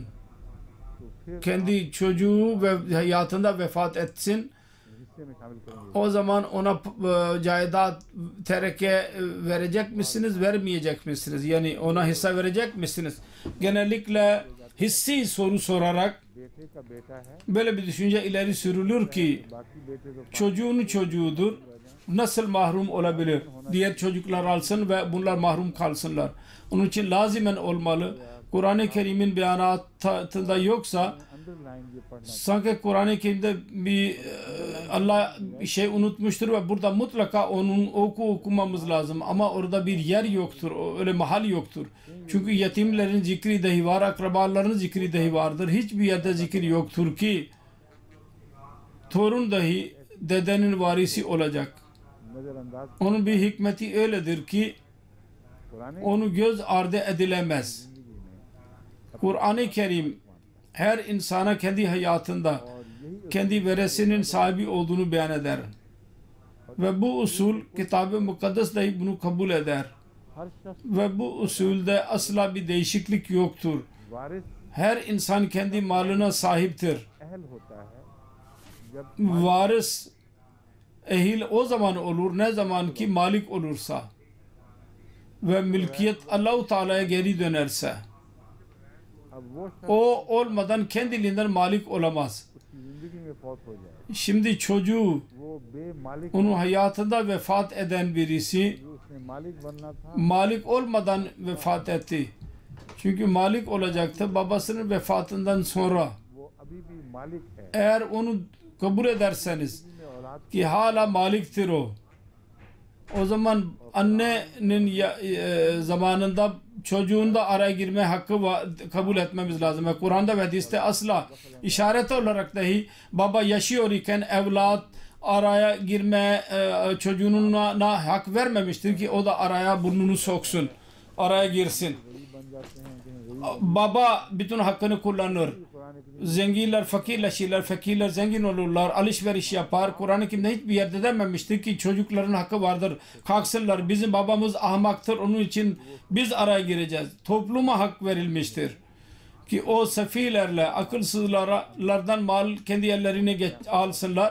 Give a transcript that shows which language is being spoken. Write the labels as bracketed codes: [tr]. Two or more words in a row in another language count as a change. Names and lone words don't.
[tr] Kendi çocuğu ve hayatında vefat etsin. O zaman ona caidat tereke verecek misiniz, vermeyecek misiniz? Yani ona hisse verecek misiniz? Genellikle hissi soru sorarak [ur] بیٹے کا بیٹا ہے, [tr] böyle bir düşünce ileri sürülür ki [ur] باقی بیٹے تو [tr] çocuğunu çocuğudur. Nasıl mahrum olabilir? Diğer çocuklar alsın ve bunlar mahrum kalsınlar. Onun için lazimen olmalı. Kur'an-ı Kerim'in beyanatında yoksa [ur] انڈرلائن یہ پڑھنا [tr] sanki Kur'an-ı Kerim'de bir Allah bir şey unutmuştur ve burada mutlaka onun okumamız lazım. Ama orada bir yer yoktur. Öyle mahal yoktur. Çünkü yetimlerin zikri dahi var, akrabaların zikri dahi vardır. Hiçbir yerde zikir yoktur ki torun dahi dedenin varisi olacak. [ur] نظرانداز [tr] Onun bir hikmeti öyledir ki [ur] قرآن [tr] onu göz ardı edilemez. Kur'an-ı Kerim her insana kendi hayatında kendi veresinin sahibi olduğunu beyan eder. Ve bu usul Kitab-ı Mukaddes dahi bunu kabul eder. [ur] ہر شخص [tr] Ve bu usulde asla bir değişiklik yoktur. [ur] وارث [tr] Her insan kendi malına sahiptir. [ur] اہل ہوتا ہے جب [tr] Varis ehil o zaman olur ne zaman ki malik olursa ve mülkiyet Allah-u Teala'ya geri dönerse. [ur] اب وہ شخص [tr] O olmadan kendiliğinden malik olamaz. [ur] اس کی زندگی میں فوت ہو جائے, [tr] Şimdi çocuğu [ur] وہ بے مالک [tr] onun hayatında vefat eden birisi [ur] جو اس نے مالک بننا تھا [tr] malik olmadan vefat etti. Çünkü malik olacaktı babasının vefatından sonra. [ur] وہ ابھی بھی مالک ہے. [tr] Eğer onu kabul ederseniz [ur] میں اولاد [tr] ki hala maliktir o zaman annenin zamanında çocuğun da araya girme hakkı kabul etmemiz lazım. Ve Kur'an'da ve hadiste asla işaret olarak dahi baba yaşıyor iken evlat araya girme çocuğuna hak vermemiştir ki o da araya burnunu soksun, araya girsin. [ur] بن جاتے ہیں کہ [tr] Baba bütün hakkını kullanır. Zenginler fakirleşirler, fakirler zengin olurlar, alışveriş yapar. Kur'an-ı Kerim'de hiçbir yerde dememiştir ki çocukların hakkı vardır. Kalksınlar, bizim babamız ahmaktır, onun için biz araya gireceğiz. Topluma hak verilmiştir. Ki o sefilerle, akılsızlardan mal kendi yerlerine alsınlar.